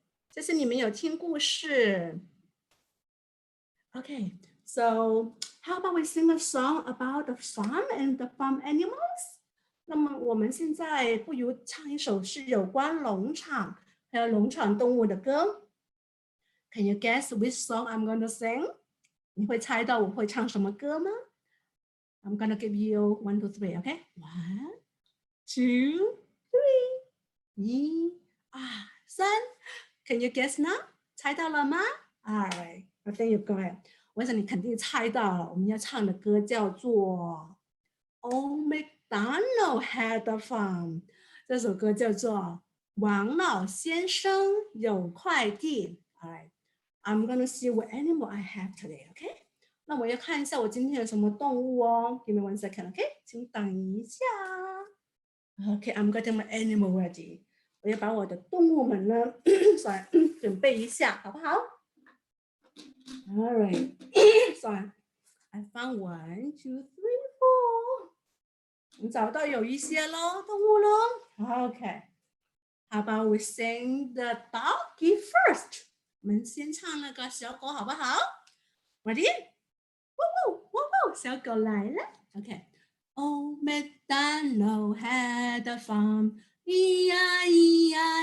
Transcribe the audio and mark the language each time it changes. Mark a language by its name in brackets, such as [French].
[Chinese] 谢谢你们有听故事。 [English] Okay, so how about we sing a song about the farm and the farm animals? [Chinese] 那么我们现在不如唱一首是有关农场还有农场动物的歌。 [English] Can you guess which song I'm going to sing? [Chinese] 你会猜到我会唱什么歌吗？ [English] I'm going to give you 1, 2, 3, okay? 1, 2, 3. 1, 2, 3. Can you guess now? [Chinese] 猜到了吗？ [English] All right, I think you've got it. [Chinese] 我想你肯定猜到了，我们要唱的歌叫做 Old MacDonald Had a Farm。这首歌叫做王老先生有块地。 [English] All right, I'm gonna see what animal I have today, okay? [Chinese] 那我要看一下我今天有什么动物哦。 [English] Give me 1 second, okay? [Chinese] 请等一下。 [English] Okay, I'm getting my animal ready. [Chinese] 我要把我的动物们呢准备一下，好不好？ [English] All right. Sorry. I found 1, 2, 3, 4. [Chinese] 我找到有一些咯，动物咯。 [English] Okay. How about we sing the doggy first? [Chinese] 我们先唱那个小狗好不好 ？ [English] Ready? Woo woo woo woo， [Chinese] 小狗来了。 [English] Okay. Old MacDonald had a farm, E-I-E-I-O.